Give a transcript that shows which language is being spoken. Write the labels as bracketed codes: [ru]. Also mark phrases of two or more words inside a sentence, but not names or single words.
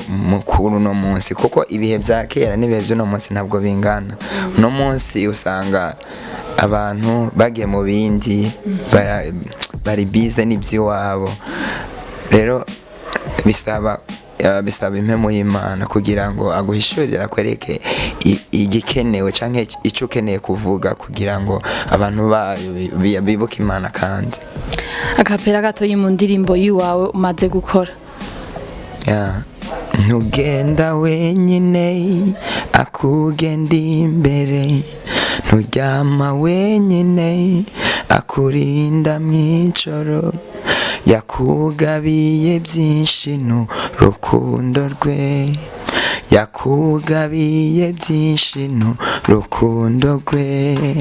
[rw] mukuru no munsi kuko ibihe bya kera n'ibihe byo no munsi ntabwo bingana no munsi usanga abantu bagiye mu bindi bari bize n'iby'iwabo rero bisaba impemo y'Imana kugira ngo aguhishurire akwereke igikenewe canke ico ukeneye kuvuga kugira ngo abantu bibuke Imana kandi akapera gato mu ndirimbo yiwawe umaze gukora. [rn] Ntugenda wenyine akugenda imbere nturyama wenyine akurinda mw'ijoro yakugabiye byinshi n'urukundo rwe yakugabiye byinshi n'urukundo rwe